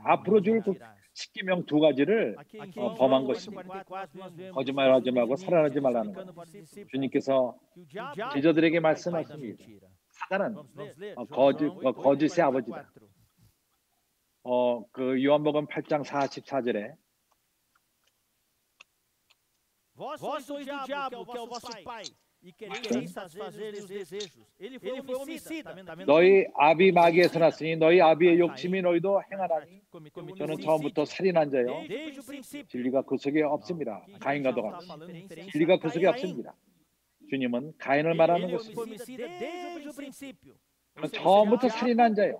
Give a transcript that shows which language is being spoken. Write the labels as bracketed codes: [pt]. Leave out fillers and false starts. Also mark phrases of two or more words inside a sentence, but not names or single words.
[ko] 앞으로 줄 십계명 두 가지를 범한 것입니다. 거짓말하지 말고 살인하지 말라는 것. 주님께서 제자들에게 말씀하십니다. 사단은 거짓의 아버지다. 그 요한복음 8장 44절에 [pt] Vós sois do diabo, que é o vosso pai, e quereis satisfazer os desejos. Ele foi homicida. [ko] 너희 아비 마귀에서 났으니 너희 아비의 욕심이 너희도 행하라니. 저는 처음부터 살인한 자요. 진리가 그 속에 없습니다. 가인과도 같이 진리가 그 속에 없습니다. 주님은 가인을 말하는 것입니다. 처음부터 살인한 자요.